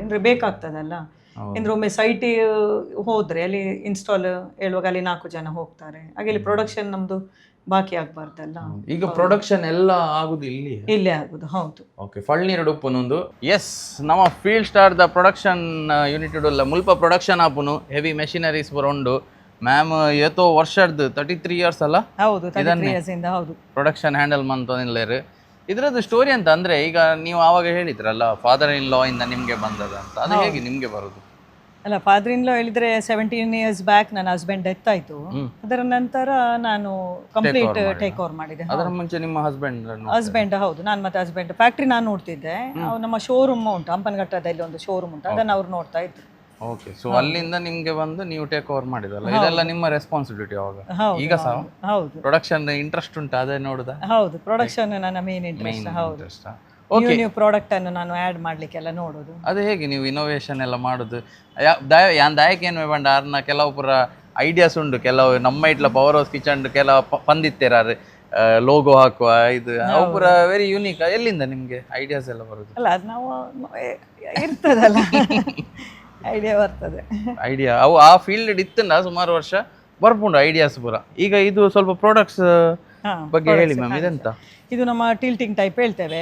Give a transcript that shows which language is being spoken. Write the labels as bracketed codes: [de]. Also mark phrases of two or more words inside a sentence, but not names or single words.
[kn] ಅಂದ್ರೆ ಬೇಕಾಗ್ತದಲ್ಲ, ಅಂದ್ರೆ ಒಮ್ಮೆ ಸೈಟ್ ಹೋದ್ರೆ ಅಲ್ಲಿ ಇನ್ಸ್ಟಾಲ್ ಹೇಳುವಾಗ ಅಲ್ಲಿ 4 ಜನ ಹೋಗ್ತಾರೆ. ಹಾಗೆ ಇಲ್ಲಿ ಪ್ರೊಡಕ್ಷನ್ ನಮ್ದು ಬಾಕಿ ಆಗ್ಬಾರ್ದಲ್ಲ. ಈಗ ಪ್ರೊಡಕ್ಷನ್ ಎಲ್ಲ ಆಗುದು ಇಲ್ಲೇ ಆಗುದು. ಹೌದು. [tcy] ಓಕೆ, ಫಳ್ನೀರು ಉಪ್ಪುನೊಂದು. ಎಸ್, ನಮ್ಮ ಫೀಲ್ಡ್ ಸ್ಟಾರ್ ದ [en] production unit [tcy] ಉಲ್ಲ ಮುಲ್ಪ ಪ್ರೊಡಕ್ಷನ್ ಆಪುನು [en] heavy machineries [tcy] ಪೂರ ಉಂಡು. [kn] ಮ್ಯಾಮ್ ಏತೋ ವರ್ಷದ್ದು 33 years ಅಲ್ಲ? ಹೌದು, 33 years ಇಂದ ಹೌದು [tcy] ಪ್ರೊಡಕ್ಷನ್ ಹ್ಯಾಂಡಲ್ ಮಂತೇರು. [kn] ಇದ್ರದ್ದು ಸ್ಟೋರಿ ಅಂತ ಅಂದ್ರೆ ಈಗ ನೀವು ಆವಾಗ ಹೇಳಿದ್ರಲ್ಲ [en] father in law [kn] ಇಂದ ನಿಮ್ಗೆ ಬಂದದ ಅಂತ, ಅದು ಹೇಗೆ ನಿಮ್ಗೆ ಬರುದು? ಅಲ್ಲ, [en] father in law [kn] ಹೇಳಿದ್ರೆ 17 [en] years back [kn] ನನ್ನ [en] husband death [kn] ಆಯ್ತು. ಅದರ ನಂತರ ನಾನು [en] complete take over [kn] ಮಾಡಿದೆ. ಅದರ ಮುಂಚೆ ನಿಮ್ಮ ಹಸ್ಬೆಂಡ್ ಹೌದು, ನಾನು ಮತ್ತೆ [en] husband factory [kn] ನಾನು ನೋಡ್ತಿದ್ದೆ. ನಮ್ಮ ಶೋರೂಮ್ ಉಂಟು ಹಂಪನಘಟ್ಟದಲ್ಲಿ, ಒಂದು ಶೋರೂಮ್ ಉಂಟು, ಅದನ್ನ ಅವ್ರು ನೋಡ್ತಾ ಇದ್ರು. ಓಕೆ, ಸೊ ಅಲ್ಲಿಂದ ನಿಮ್ಗೆ ಬಂದು ನೀವು [en] take over [kn] ಮಾಡಿದಲ್ಲ, ಇದೆಲ್ಲ ನಿಮ್ಮ ರೆಸ್ಪಾನ್ಸಿಬಿಲಿಟಿ ಅವಾಗ? ಈಗ ಸಹ ಹೌದು, [en] production interest [kn] ಉಂಟು ಅದೇ ನೋಡುದಾ? ಹೌದು, ಪ್ರೊಡಕ್ಷನ್ ನನ್ನ [en] main interest. [kn] ಹೌದು, [en] new product [kn] ಅನ್ನು ನಾನು ಆಡ್ ಮಾಡ್ಲಿಕ್ಕೆಲ್ಲ ನೋಡೋದು. ಅದು ಹೇಗೆ ನೀವು ಇನೋವೇಷನ್ ಎಲ್ಲ ಮಾಡುದು? [tcy] ಯಾನ್ ದಾಯಕ ಏನು ಬೇಡ ಅರ್ನ ಕೆಲವು ಪುರ ಐಡಿಯಾಸ್ ಉಂಡು, ಕೆಲವು ನಮ್ಮ ಇಟ್ಲ [en] power house kitchen [tcy] ಕೆಲವು ಪಂದಿತ್ತೇರಾರು ಲೋಗೋ ಹಾಕುವ ಇದು ಅವು ಪುರ [en] very unique. [kn] ಎಲ್ಲಿಂದ ನಿಮ್ಗೆ ಐಡಿಯಾಸ್ ಎಲ್ಲ ಬರುದು? ಅಲ್ಲ, ಅದು ನಾವು ಇರ್ತದಲ್ಲ ಐಡಿಯಾ ಬರ್ತದೆ. [tcy] ಐಡಿಯಾ ಅವು ಆ ಫೀಲ್ಡ್ ಇತ್ತಂದ ಸುಮಾರು ವರ್ಷ ಬರ್ಪುಂಡು ಐಡಿಯಾಸ್ ಪೂರ. [kn] ಈಗ ಇದು ಸ್ವಲ್ಪ ಪ್ರಾಡಕ್ಟ್ಸ್ ಬಗ್ಗೆ ಹೇಳಿ ಮ್ಯಾಮ್. ಇದೆಂತ? ಇದು ನಮ್ಮ [en] tilting type [kn] ಹೇಳ್ತೇವೆ.